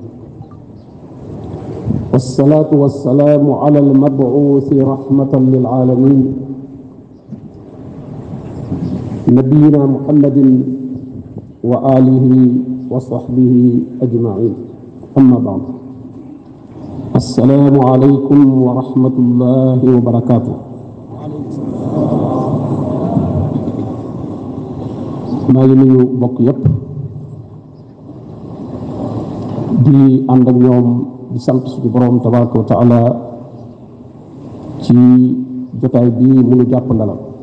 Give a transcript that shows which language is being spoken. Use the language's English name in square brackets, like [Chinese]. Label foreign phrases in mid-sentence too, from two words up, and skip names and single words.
[Arabic] والصلاة والسلام على المبعوث رحمة للعالمين نبينا محمد وآله وصحبه أجمعين أما بعد السلام عليكم ورحمة الله وبركاته [Wolof] maa ngi nuyu bokk yépp di ànd ak ñoom di sant suñu borom [Arabic] تبارك وتعالى [Wolof] ci jotaay bi mu nu jàpp ndalal